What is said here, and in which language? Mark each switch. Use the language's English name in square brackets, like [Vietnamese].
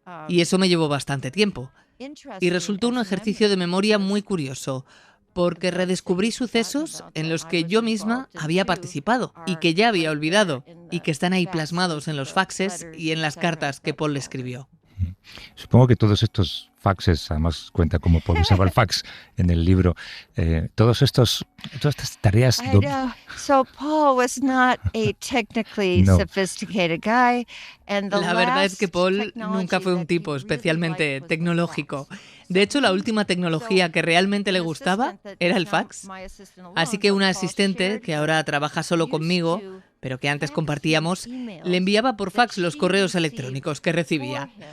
[Spanish] Y eso me llevó bastante tiempo. Y resultó un ejercicio de memoria muy curioso, porque redescubrí sucesos en los que yo misma había participado y que ya había olvidado, y que están ahí plasmados en los faxes y en las cartas que Paul le escribió. Supongo que todos estos faxes, además cuenta cómo Paul usaba el fax en el libro, todas estas tareas... [English] So Paul was not a technically sophisticated guy. [Spanish] La verdad es que Paul nunca fue un tipo especialmente tecnológico. De hecho, la última tecnología que realmente le gustaba era el fax. Así que una asistente, que ahora trabaja solo conmigo, pero que antes compartíamos, le enviaba por fax los correos electrónicos que recibía.